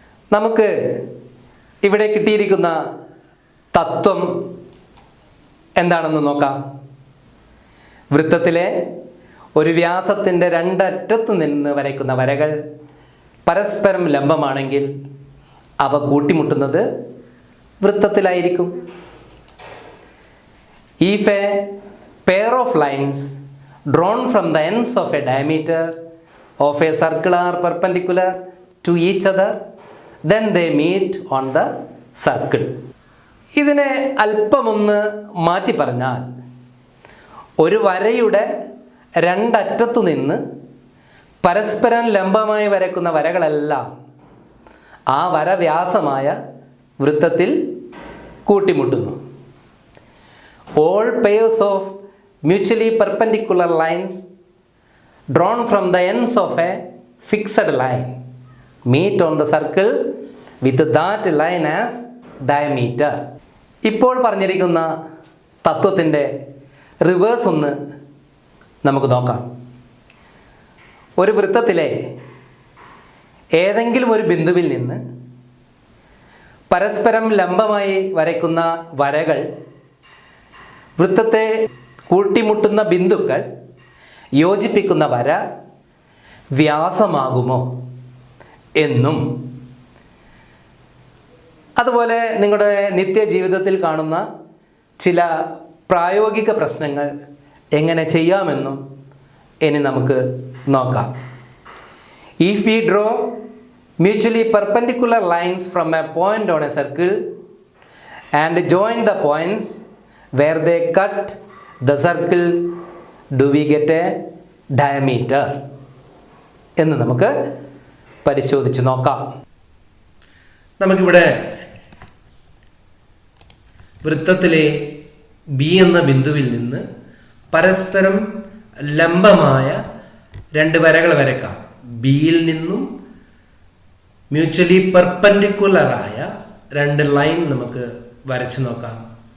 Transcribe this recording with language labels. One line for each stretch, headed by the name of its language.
Malayalam: നമുക്ക് ഇവിടെ കിട്ടിയിരിക്കുന്ന തത്വം എന്താണെന്ന് നോക്കാം. വൃത്തത്തിലെ ഒരു വ്യാസത്തിൻ്റെ രണ്ടറ്റത്തു നിന്ന് വരയ്ക്കുന്ന വരകൾ പരസ്പരം ലംബമാണെങ്കിൽ അവ കൂട്ടിമുട്ടുന്നത് വൃത്തത്തിലായിരിക്കും.
English: If a pair of lines drawn from the ends of a diameter of a circle are perpendicular to each other, then they meet on the circle.
Malayalam: ഇതിനെ അല്പമൊന്ന് മാറ്റി പറഞ്ഞാൽ ഒരു വരയുടെ രണ്ടറ്റത്തു നിന്ന് പരസ്പരം ലംബമായി വരയ്ക്കുന്ന വരകളെല്ലാം ആ വര വ്യാസമായ വൃത്തത്തിൽ കൂട്ടിമുട്ടുന്നു.
English: All pairs of mutually perpendicular lines drawn from the ends of a fixed line meet on the circle with that line as diameter.
Malayalam: ഇപ്പോൾ പറഞ്ഞിരിക്കുന്ന തത്വത്തിൻ്റെ റിവേഴ്സ് ഒന്ന് നമുക്ക് നോക്കാം. ഒരു വൃത്തത്തിലെ ഏതെങ്കിലും ഒരു ബിന്ദുവിൽ നിന്ന് പരസ്പരം ലംബമായി വരയ്ക്കുന്ന വരകൾ വൃത്തത്തെ കൂട്ടിമുട്ടുന്ന ബിന്ദുക്കൾ യോജിപ്പിക്കുന്ന വര വ്യാസമാകുമോ എന്നും, അതുപോലെ നിങ്ങളുടെ നിത്യജീവിതത്തിൽ കാണുന്ന ചില പ്രായോഗിക പ്രശ്നങ്ങൾ എങ്ങനെ ചെയ്യാമെന്നും ഇനി നമുക്ക് നോക്കാം.
English: If we draw mutually perpendicular lines from a point on a circle and join the points where they cut the circle, do we get a diameter?
Malayalam: എന്ന് നമുക്ക് പരിശോധിച്ച് നോക്കാം. നമുക്കിവിടെ വൃത്തത്തിലെ ബി എന്ന ബിന്ദുവിൽ നിന്ന് പരസ്പരം ലംബമായ രണ്ട് വരകൾ വരയ്ക്കാം. ബിയിൽ നിന്നും
English: mutually പെർപെൻഡിക്കുലറായ
Malayalam: രണ്ട് ലൈൻ നമുക്ക് വരച്ചു നോക്കാം.